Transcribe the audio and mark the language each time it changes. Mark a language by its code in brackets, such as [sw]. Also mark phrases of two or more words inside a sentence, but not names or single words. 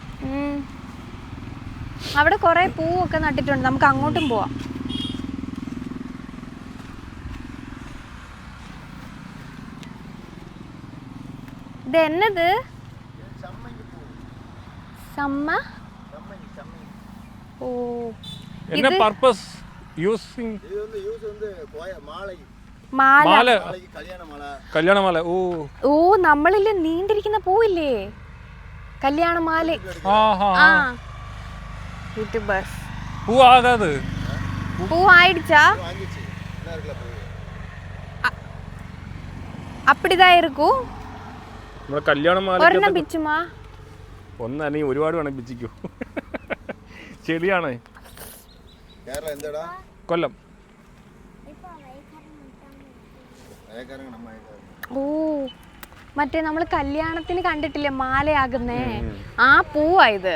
[ml] അവിടെ കൊറേ പൂവൊക്കെ നട്ടിട്ടുണ്ട്. നമുക്ക് അങ്ങോട്ടും പോവാം. ഇത് എന്നത് ഓ [ta] என்ன பர்பஸ் யூசிங் [ml] മാല കല്യാണ മാല. ഓ ഓ നമ്മളില് നീണ്ടിരിക്കുന്ന പൂവില്ലേ കല്യാണ മാല. യൂട്യൂബേഴ്സ് [ta] பூ ஆகாது. பூ ஆயிடுச்சா? அப்படிதான் இருக்கும். [ml] നമ്മുടെ കല്യാണ മാല ഒരെണ്ണം പിച്ചുമാ. ഒന്നല്ല നീ ഒരുപാട് വേണം പിച്ചിക്കൂ. ചെടിയാണ്. കൊല്ലം. ഓ മറ്റേ നമ്മള് കല്യാണത്തിന് കണ്ടിട്ടില്ലേ മാലയാകുന്നേ ആ പൂവാ ഇത്.